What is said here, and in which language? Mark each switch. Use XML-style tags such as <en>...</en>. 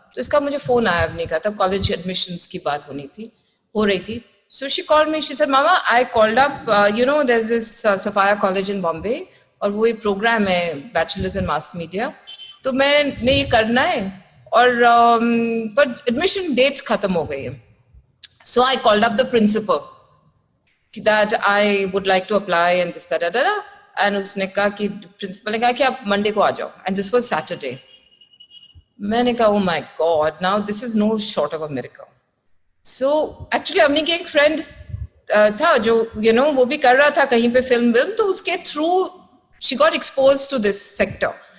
<hi>तो इसका मुझे फोन आया अवनी का, तब कॉलेज एडमिशंस की बात हो रही थी।</hi> <en>So she called me, she said, Mama, I called up, there's this Sapphire College in Bombay,</en> <hi>और वो एक प्रोग्राम है बैचलर्स इन मास मीडिया, तो मैंने ये करना है और पर एडमिशन डेट्स खत्म हो गई है।</hi> <en>So I called up the principal that I would like to apply and this da and</en> <hi>उसने कहा कि प्रिंसिपल ने कहा कि आप मंडे को आ जाओ,</hi> <en>and this was Saturday।</en> <hi>मैंने कहा</hi> <en>oh my God, now this is no short of a miracle।</en> <hi>So actually Avani की एक फ्रेंड था जो वो भी कर रहा था कहीं पे फिल्म, तो उसके through</hi> <en>she got exposed to this sector।</en>